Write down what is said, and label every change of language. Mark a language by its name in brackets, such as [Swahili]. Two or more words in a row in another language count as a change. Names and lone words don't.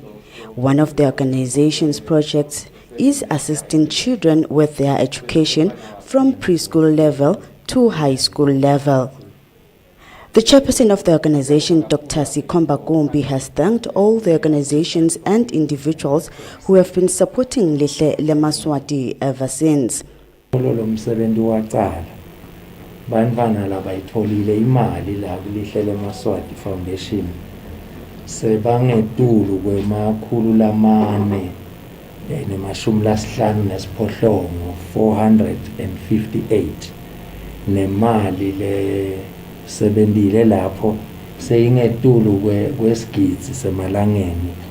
[English] One of the organization's projects is assisting children with their education from preschool level to high school level. The chairperson of the organization, Dr. Skomba Gumbi, has thanked all the organizations and individuals who have been supporting Lumawati ever since. [Swati] Bantwana labayitholile imali la Lumawati Foundation sebangetulu kwemakhulu lamane nemashumi lasihlanu nesiphohlongo 458 nemali le sebendile lapho seyingetulu kwesigidzi semalangeni